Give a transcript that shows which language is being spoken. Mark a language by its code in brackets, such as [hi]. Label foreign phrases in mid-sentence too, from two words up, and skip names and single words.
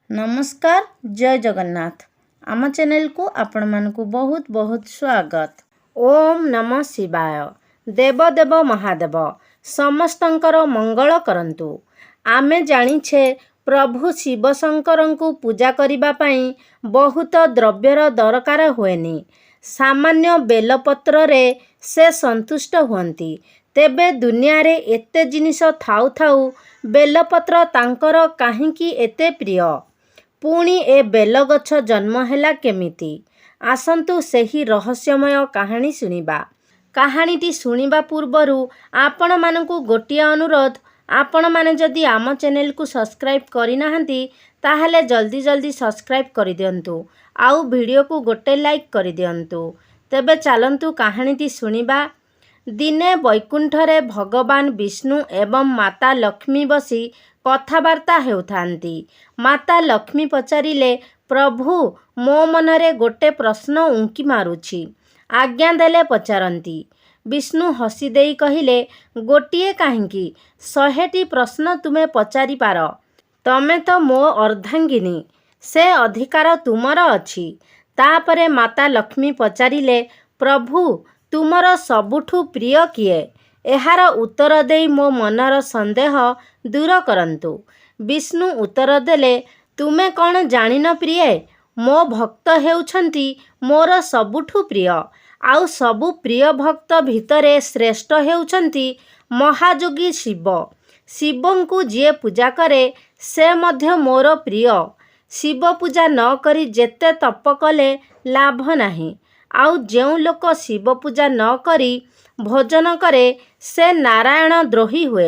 [or] ନମସ୍କାର ଜୟ ଜଗନ୍ନାଥ ଆମ ଚ୍ୟାନେଲ କୋ ଆପଣ ମାନଙ୍କୁ ବହୁତ ବହୁତ ସ୍ୱାଗତ। [sa] ओम नमः शिवाय। [or] ଦେବଦେବ ମହାଦେବ ସମସ୍ତଙ୍କର ମଙ୍ଗଳ କରନ୍ତୁ। ଆମେ ଜାଣିଛେ ପ୍ରଭୁ ଶିବ ଶଙ୍କର କୋ ପୂଜା କରିବା ପାଇଁ ବହୁତ ଦ୍ରବ୍ୟର ଦରକାର ହୁଏନି। ସାମାନ୍ୟ ବେଲପତ୍ର ରେ ସେ ସନ୍ତୁଷ୍ଟ ହୁଅନ୍ତି। ତେବେ ଦୁନିଆ ରେ ଏତେ ଜିନିଷ ଥାଉ ଥାଉ ବେଲପତ୍ର ତାଙ୍କର କାହିଁକି ଏତେ ପ୍ରିୟ। ପୁଣି ଏ ବେଲଗଛ ଜନ୍ମ ହେଲା କେମିତି? ଆସନ୍ତୁ ସେହି ରହସ୍ୟମୟ କାହାଣୀ ଶୁଣିବା। କାହାଣୀଟି ଶୁଣିବା ପୂର୍ବରୁ ଆପଣ ମାନଙ୍କୁ ଗୋଟିଏ ଅନୁରୋଧ, ଆପଣ ମାନେ ଯଦି ଆମ ଚ୍ୟାନେଲ କୋ ସବସ୍କ୍ରାଇବ କରି ନାହାନ୍ତି ତାହାଲେ ଜଲଦି ଜଲଦି ସବସ୍କ୍ରାଇବ କରି ଦିଅନ୍ତୁ ଆଉ ଭିଡିଓ କୋ ଗୋଟେ ଲାଇକ କରି ଦିଅନ୍ତୁ। ତେବେ ଚାଲନ୍ତୁ କାହାଣୀଟି ଶୁଣିବା। ଦିନେ ବୈକୁଣ୍ଠରେ ଭଗବାନ ବିଷ୍ଣୁ ଏବଂ ମାତା ଲକ୍ଷ୍ମୀ ବସି କଥାବାର୍ତ୍ତା ହେଉଥାନ୍ତି। ମାତା ଲକ୍ଷ୍ମୀ ପଚାରିଲେ, ପ୍ରଭୁ ମୋ ମନରେ ଗୋଟେ ପ୍ରଶ୍ନ ଉଙ୍କି ମାରୁଛି, ଆଜ୍ଞା ଦେଲେ ପଚାରନ୍ତି। ବିଷ୍ଣୁ ହସି ଦେଇ କହିଲେ, ଗୋଟିଏ କାହିଁକି 100ଟି ପ୍ରଶ୍ନ ତୁମେ ପଚାରି ପାର। ତମେ ତ ମୋ ଅର୍ଦ୍ଧାଙ୍ଗିନୀ, ସେ ଅଧିକାର ତୁମର ଅଛି। ତାପରେ ମାତା ଲକ୍ଷ୍ମୀ ପଚାରିଲେ, ପ୍ରଭୁ ତୁମର ସବୁଠୁ ପ୍ରିୟ କିଏ? ଏହାର ଉତ୍ତର ଦେଇ ମୋ ମନର ସନ୍ଦେହ ଦୂର କରନ୍ତୁ। ବିଷ୍ଣୁ ଉତ୍ତର ଦେଲେ, ତୁମେ କଉଣ ଜାଣିନ ପ୍ରିୟ? ମୋ ଭକ୍ତ ହେଉଛନ୍ତି ମୋର ସବୁଠୁ ପ୍ରିୟ। ଆଉ ସବୁ ପ୍ରିୟ ଭକ୍ତ ଭିତରେ ଶ୍ରେଷ୍ଠ ହେଉଛନ୍ତି ମହାଯୋଗୀ ଶିବ। ଶିବଙ୍କୁ ଯିଏ ପୂଜା କରେ ସେ ମଧ୍ୟ ମୋର ପ୍ରିୟ। ଶିବ ପୂଜା ନ କରି ଯେତେ ତପ କଲେ ଲାଭ ନାହିଁ। ଆଉ ଯେଉଁ ଲୋକ ଶିବ ପୂଜା ନ କରି ଭୋଜନ କରେ ସେ ନାରାୟଣ ଦ୍ରୋହୀ ହୁଏ।